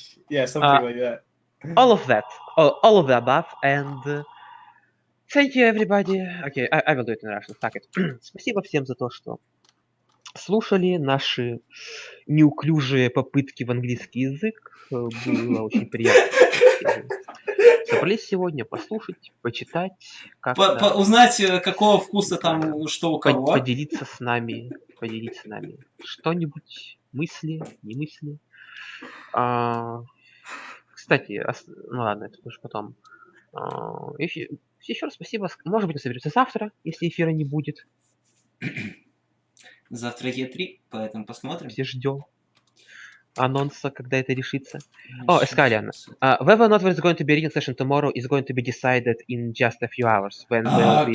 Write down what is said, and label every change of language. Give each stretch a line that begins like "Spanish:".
English: Yeah, something like that. All of that. All of the above, and thank you everybody. Okay, I will do it in Russian. Fuck it.
Russian: Спасибо всем за то, что слушали наши неуклюжие попытки в английский язык. Было очень приятно. Собрались сегодня послушать, почитать, как-то Узнать, какого вкуса там что у кого. поделиться с нами. Что-нибудь, мысли, не мысли. Кстати, ну ладно, это тоже потом. Еще раз спасибо. Может быть, мы соберемся завтра, если эфира не будет. Завтра Е3, поэтому посмотрим. Все ждем анонса, когда это решится. Ну, Эскалиан.
English: Whether or not there's going to be a reading session tomorrow is going to be decided in just a few hours. When will be